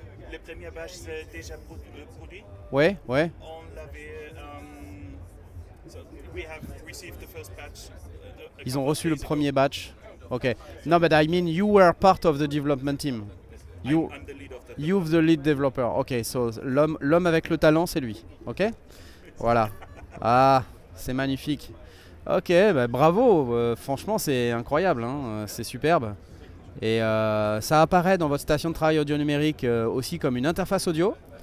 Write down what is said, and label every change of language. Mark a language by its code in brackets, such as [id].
[fr] Les premières batches, c'est déjà produit. Ouais. On l'avait... [en] so we have received the first batch. [fr] Ils ont reçu le premier batch. Ok. [en] No, but I mean, you were part of the development team. I'm the lead of the... You're the lead developer. Ok, so [fr] l'homme avec le talent, c'est lui. Ok. Voilà. Ah, c'est magnifique. Ok, bah, bravo. Franchement, c'est incroyable. Hein. C'est superbe. Et ça apparaît dans votre station de travail audio numérique aussi comme une interface audio.